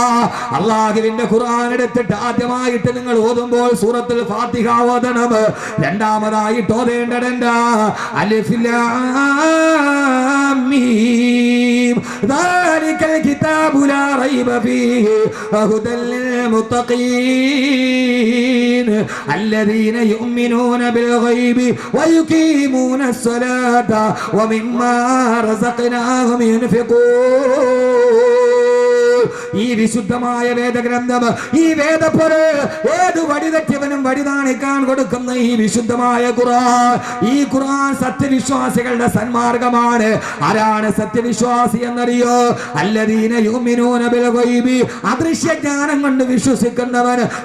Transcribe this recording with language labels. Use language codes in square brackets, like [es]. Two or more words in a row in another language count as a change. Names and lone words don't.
[ml] അല്ലാഹുവിന്റെ ഖുർആൻ എടുത്തിട്ട് ആദ്യമായിട്ട് നിങ്ങൾ ഓതുമ്പോൾ സൂറത്തുൽ ഫാത്തിഹ ഓതണം. രണ്ടാമതായിട്ട് ഓതേണ്ടതെന്താ? [ar] ألف لام ميم ذلك الكتاب لا ريب فيه هدى للمتقين الذين يؤمنون بالغيب ويقيمون الصلاة ومما رزقناهم ينفقون. [ml] ഈ വിശുദ്ധമായ വേദഗ്രന്ഥം, ഈ വേദപ്പൊര് ഏത് വഴിതെറ്റിയവനും വഴി കാണിക്കാൻ കൊടുക്കുന്ന ഈ വിശുദ്ധമായ ഖുർആൻ, ഈ ഖുർആൻ സത്യവിശ്വാസികളുടെ സന്മാർഗമാണ്. ആരാണ് സത്യവിശ്വാസി എന്നറിയോ? [ar] الذين يؤمنون بالغيب, [ml] അദൃശ്യ ജ്ഞാനം കൊണ്ട് വിശ്വസിക്കുന്നവൻ.